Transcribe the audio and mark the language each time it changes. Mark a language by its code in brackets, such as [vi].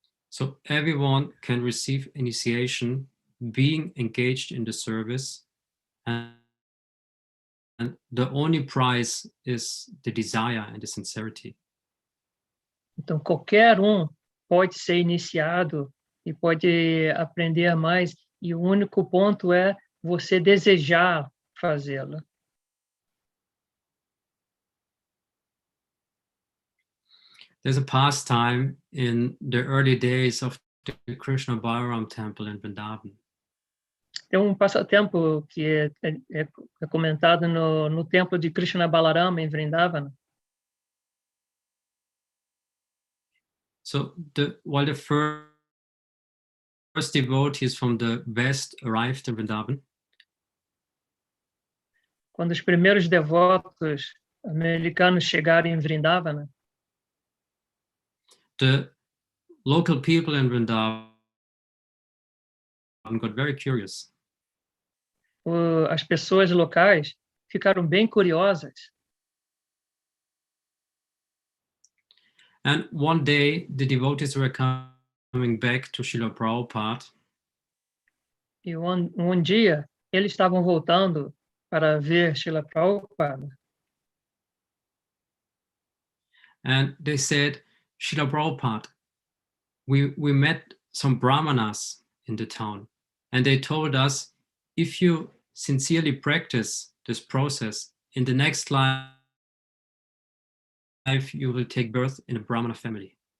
[en] So everyone can receive initiation being engaged in the service, and the only price is the desire and the sincerity. [pt] Então, qualquer pode ser iniciado e pode aprender mais, e o único ponto é você desejar fazê-lo. [en] There's a pastime in the early days of the Krishna Balaram temple in Vrindavan. [pt] Tem passatempo que é comentado no templo de Krishna Balarama, em Vrindavana. [en] So while the first devotees from the west arrived in Vrindavan, [pt] quando os primeiros devotos americanos chegaram em Vrindavana, [en] the local people in Vrindavan got very curious. [pt] As pessoas locais ficaram bem curiosas. [en] And one day, the devotees were coming back to Srila Prabhupada. [pt] E dia, eles estavam voltando para ver Srila Prabhupada. [en] And they said, Srila Prabhupada, we met some brahmanas in the town, and they told us, if you sincerely practice this process, in the next life, you will take birth in a Brahmana family.